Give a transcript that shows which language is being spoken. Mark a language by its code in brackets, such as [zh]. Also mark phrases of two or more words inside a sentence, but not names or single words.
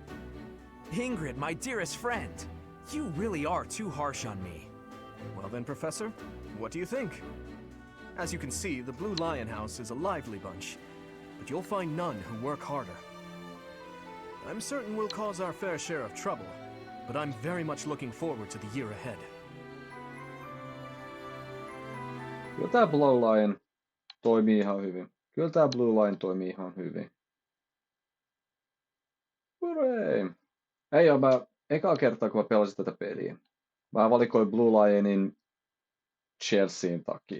[en] Ingrid, my dearest friend, you really are too harsh on me. Well then, Professor, what do you think? As you can see, the Blue Lion House is a lively bunch, but you'll find none who work harder. I'm certain we'll cause our fair share of trouble, but I'm very much looking forward to the year ahead. [fi] Kyllä tää Blue Lion toimii ihan hyvin. Kyllä tää Blue Lion toimii ihan hyvin. [en] Hurray! [fi] Ei oo mä ekaa kertaa kun mä pelasin tätä peliä. Mä valikoin Blue Lionin Chelsean takia.